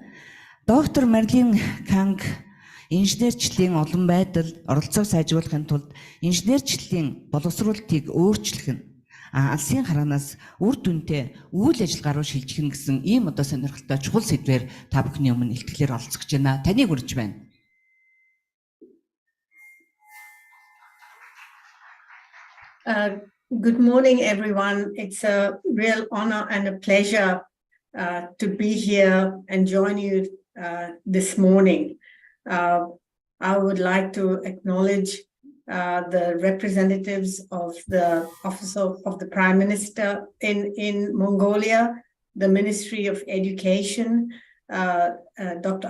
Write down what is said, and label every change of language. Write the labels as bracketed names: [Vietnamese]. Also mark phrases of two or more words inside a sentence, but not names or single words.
[Mongolian] Доктор Марлин Канг инженерчлэлийн олон байдал оролцоог сайжруулахын тулд инженерчлэлийн боловсруулалтыг өөрчлөх нь алсын хараанаас үр дүнтэй үйл ажиллагаа руу шилжих нь гэсэн ийм одоо сонирхолтой чухал сэдвээр та бүхний өмнө илтгэлээр оролцох гэж байна. Таныг урьж байна. [English] Good morning, everyone. It's a real honor and a pleasure to be here and join you this morning. I would like to acknowledge the representatives of the Office of the Prime Minister in Mongolia, the Ministry of Education, Dr.